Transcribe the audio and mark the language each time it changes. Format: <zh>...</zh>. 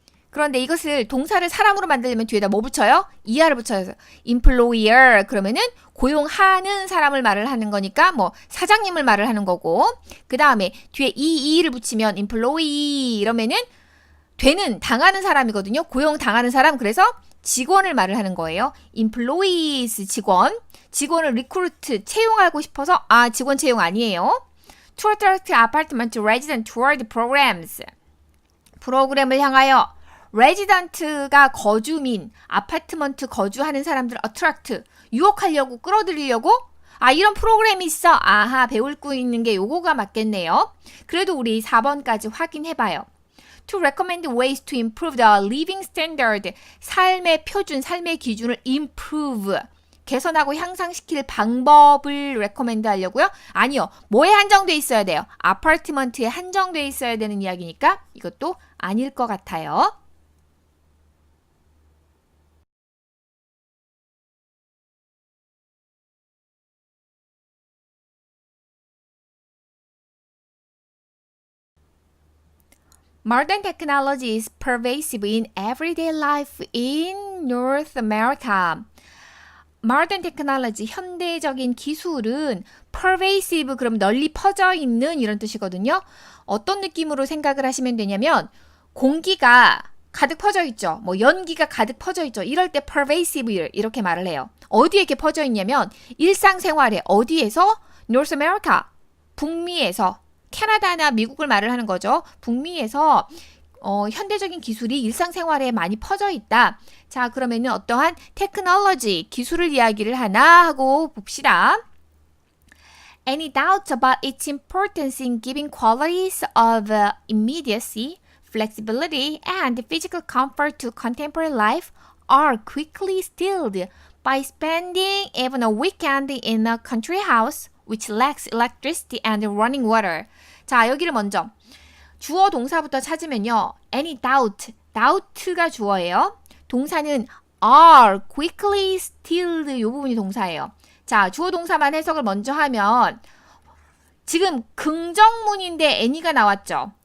<ko>그런데 이것을 동사를 사람으로 만들려면 뒤에다 뭐 붙여요? er를 붙여서 employer 그러면은 고용하는 사람을 말을 하는 거니까 뭐 사장님을 말을 하는 거고, 그 다음에 뒤에 e를 붙이면 employee 이러면은 되는 당하는 사람이거든요. 고용 당하는 사람. 그래서 직원을 말을 하는 거예요. employees 직원을 recruit 채용하고 싶어서 직원 채용 아니에요.</ko> <en>To attract apartment resident toward programs.</en> <ko>프로그램을 향하여 레지던트가 거주민, 아파트먼트 거주하는 사람들 attract, 유혹하려고, 끌어들이려고 이런 프로그램이 있어. 아하, 배울 거 있는 게 요거가 맞겠네요. 그래도 우리 4번까지 확인해봐요.</ko> <en>To recommend ways to improve the living standard.</en> <ko>삶의 표준, 삶의 기준을 improve. 개선하고 향상시킬 방법을 recommend 하려고요? 아니요. 뭐에 한정돼 있어야 돼요? 아파트먼트에 한정돼 있어야 되는 이야기니까 이것도 아닐 것 같아요.</ko> <en>Modern technology is pervasive in everyday life in North America.</en> <ko>Modern technology, 현대적인 기술은 pervasive, 그럼 널리 퍼져 있는 이런 뜻이거든요. 어떤 느낌으로 생각을 하시면 되냐면 공기가 가득 퍼져 있죠. 뭐 연기가 가득 퍼져 있죠. 이럴 때 pervasive 이렇게 말을 해요. 어디에 이렇게 퍼져 있냐면 일상생활에 어디에서? North America, 북미에서. 캐나다나 미국을 말을 하는 거죠. 북미에서 현대적인 기술이 일상생활에 많이 퍼져 있다. 자, 그러면은 어떠한 테크놀로지, 기술을 이야기를 하나 하고 봅시다.</ko> <en>Any doubts about its importance in giving qualities of immediacy, flexibility, and physical comfort to contemporary life are quickly stilled by spending even a weekend in a country house which lacks electricity and running water.</en> <ko>자, 여기를 먼저 주어 동사부터 찾으면요.</ko> <en>Any doubt</en> <ko>가 주어예요. 동사는</ko> <en>are quickly stilled</en> <ko>이 부분이 동사예요. 자, 주어 동사만 해석을 먼저 하면 지금 긍정문인데 any가 나왔죠.</ko>